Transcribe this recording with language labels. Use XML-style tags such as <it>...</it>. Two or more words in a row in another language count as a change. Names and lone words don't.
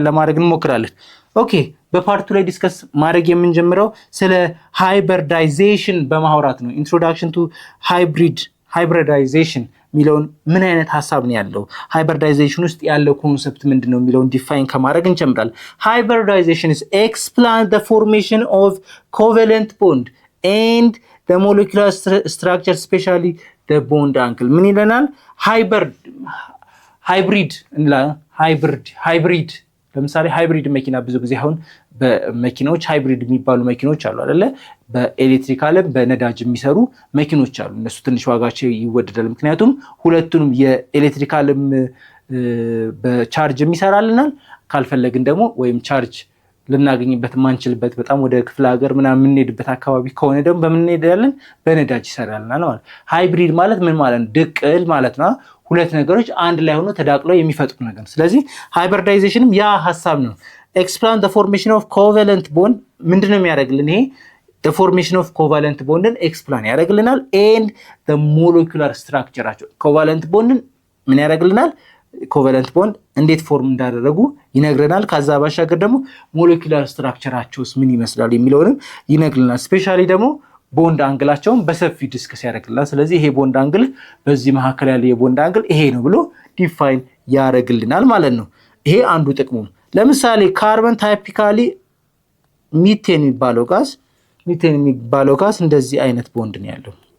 <am>ለማድረግ እንሞክራለን። ኦኬ፣ በፓርቱ ላይ ዲስከስ ማድረግ የምንጀምረው ስለ ሃይብሪዳይዜሽን በማውራት ነው።</am> <en>introduction to hybridization</en> <am>ሚለውን ምን አይነት ሐሳብ ነው ያለው፣ ሃይብሪዳይዜሽን ውስጥ ያለው ኮንሰፕት ምንድነው የሚለውን ዲፋይን ከማድረግ እንጀምራለን። ሃይብሪዳይዜሽን</am> <en>is explain the formation of covalent bond and the molecular structure especially the bond angle</en> <am>ምን ይለናል? ሃይብሪድ ለምሳሌ ሃይብሪድ መኪና ብዙ ጊዜ አሁን በመኪናዎች ሃይብሪድ የሚባሉ መኪኖች አሉ አይደለ? በኤሌክትሪካልም በነዳጅ የሚሰሩ መኪኖች አሉ። እነሱ ትንሽ ዋጋቸው ይወደዳል። ምክንያቱም ሁለቱንም የኤሌክትሪካልም በቻርጅ የሚሰራልናል፣ ካልፈለግን ደግሞ ወይም ቻርጅ ልናገኝበት ማንችልበት በጣም ወደ ክፍለ ሀገር ምናምን የምንሄድበት አካባቢ ከሆነ ደግሞ በምን እንሄዳለን? በነዳጅ ይሰራልናል ማለት። ሃይብሪድ ማለት ምን ማለት ነው? ድቅል ማለት ነው። ሁለት ነገሮች አንድ ላይ ሆኖ ተዳቅለው የሚፈጥሩ ነገር ነው። ስለዚህ ሃይብሪዳይዜሽንም ያ ሐሳብ ነው። ኤክስፕላን</am> <en>the formation of covalent bond</en> <am>ምንድነው የሚያደርግልን? ይሄ</am> <en>the formation of covalent bond</en> <am>ን ኤክስፕላን ያደርግልናል።</am> <en>and the molecular structure covalent bond</en> <am>ን ምን ያደርግልናል?</am> <en>covalent bond</en> <am>እንዴት ፎርም እንዳደረጉ ይነግረናል። ከዛ ባሻገር ደግሞ ሞለኪውላር ስትራክቸራቸውስ ምን ይመስላል የሚለውንም ይነግረናል። ስፔሻሊ ደግሞ ቦንድ አንግላቸውን በሰፊ ዲስከስ ያደርግልናል። ስለዚህ ይሄ</am> <en>bond angle</en> <am>በዚህ መካከል ያለ የቦንድ አንግል ይሄ ነው ብሎ ዲፋይን ያደርግልናል ማለት ነው። ይሄ አንዱ ጥቅሙ ነው። ለምሳሌ ካርበን ታይፒካሊ ሚቴን የሚባለው ጋዝ እንደዚህ አይነት ቦንድ ነው ያለው።</am>